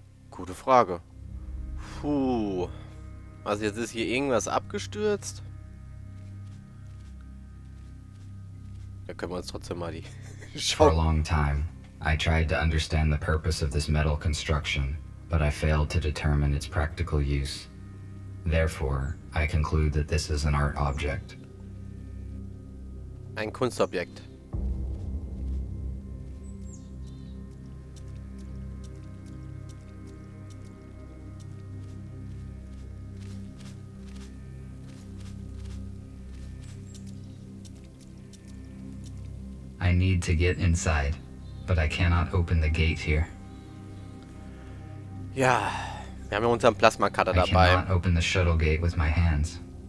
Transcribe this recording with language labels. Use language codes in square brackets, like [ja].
[de] Gute Frage. Puh. Also jetzt ist hier irgendwas abgestürzt. Da können wir uns trotzdem mal die [en] For a [de] Schau. [en] long time, I tried to understand the purpose of this metal construction, but I failed to determine its practical use. Therefore, I conclude that this is an art object. [de] Ein Kunstobjekt. [en] I need to get inside, but I cannot open the gate here. [de] Ja, wir haben ja unseren Plasma-Cutter [en] I [de] dabei. [en] cannot open the shuttle gate with my hands.